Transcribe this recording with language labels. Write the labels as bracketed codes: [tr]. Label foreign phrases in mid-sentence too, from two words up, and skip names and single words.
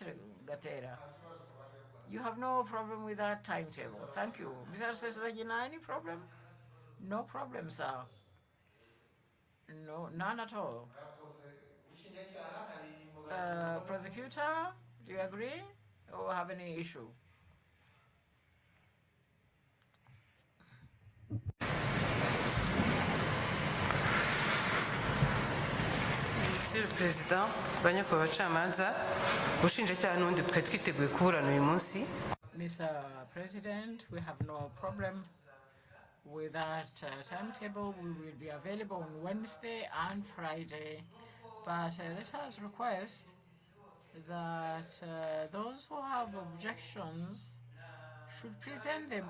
[en] Gatera, you have no problem with that timetable. Thank you. Mr. Rusesabagina, any problem? No problem, sir. No, none at all. Prosecutor, do you agree or have any issue? [fr] Monsieur le Président, [rw] banyakubahwa abacamanza, ubushinjacyaha n'ubundi twari twiteguye kuburana uyu munsi. [en] Mr. President, we have no problem with that timetable. We will be available on Wednesday and Friday, but let us request that those who have objections should present them.